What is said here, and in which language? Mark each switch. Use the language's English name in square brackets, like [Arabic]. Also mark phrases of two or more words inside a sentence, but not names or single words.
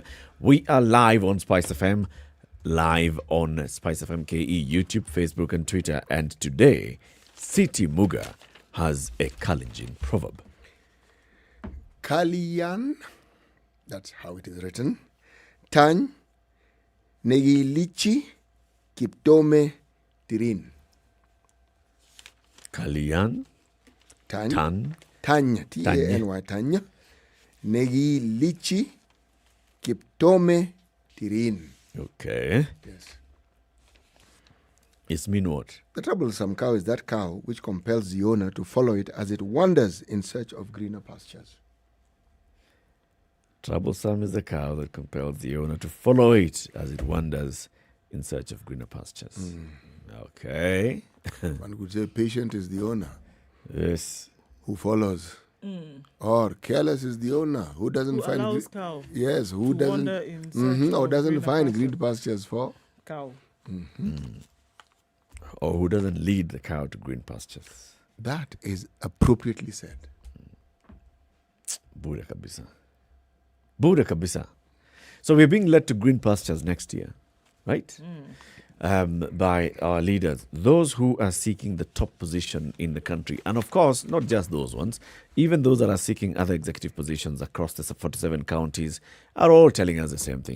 [English] We are live on SpiceFM, live on SpiceFM KE, YouTube, Facebook, and Twitter. And today, City Muga has a Kalenjin proverb. Kalian, that's how it is written. [Kalenjin] Tan, negilichi, kiptome, tirin. Kalian, Tan, Tanya, T-A-N-Y, Tanya. Negilichi, kiptome, tirin. [English] Okay. Yes. It's mean what? The troublesome cow is that cow which compels the owner to follow it as it wanders in search of greener pastures. Troublesome is the cow that compels the owner to follow it as it wanders in search of greener pastures. Okay. One could say patient is the owner. Yes. Who follows. Or careless is the owner who doesn't Who find allows cow yes, who to doesn't wander in search or of doesn't greener find pasture. green pastures for Cow. Or who doesn't lead the cow to green pastures. That is appropriately said. [Swahili] Buda kabisa. Buda kabisa. [English] So we're being led to green pastures next year, right? By our leaders, those who are seeking the top position in the country. And of course, not just those ones, even those that are seeking other executive positions across the 47 counties are all telling us the same thing.